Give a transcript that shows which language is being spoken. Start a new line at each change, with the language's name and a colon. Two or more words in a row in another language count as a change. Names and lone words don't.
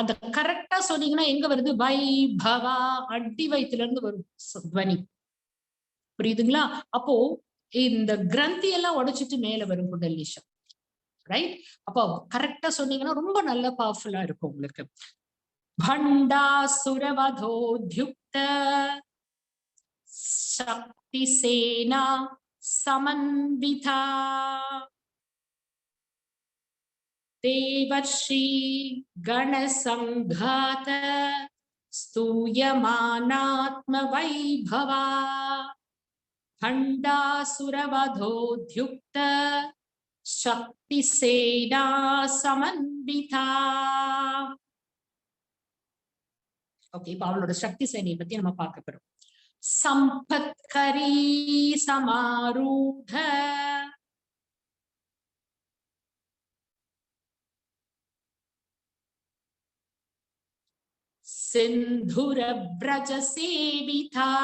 Tamil: அந்த கரெக்டா சொன்னீங்கன்னா எங்க வருது? வைபவா, அடி வயிற்றுல இருந்து வரும் துவனி. புரியுதுங்களா? அப்போ இந்த கிரந்தி எல்லாம் உடைச்சிட்டு மேல வரும் குண்டலினி சக்தி. ரைட்? அப்போ கரெக்டா சொன்னீங்கன்னா ரொம்ப நல்ல பவர்ஃபுல்லா இருக்கும் உங்களுக்கு.
Sanskrit: भण्डासुरवधोद्युक्त शक्तिसेना समन्विता देवर्षि गणसंघात स्तूयमानात्मवैभवा भण्डासुरवधोद्युक्त शक्तिसेना समन्विता.
Tamil: ஓகே, இப்ப அவளோட சக்தி சேனையை பத்தி நம்ம பார்க்க போறோம்.
Sanskrit: सम्पत्करी समारूढ सिन्धुर व्रज सेविता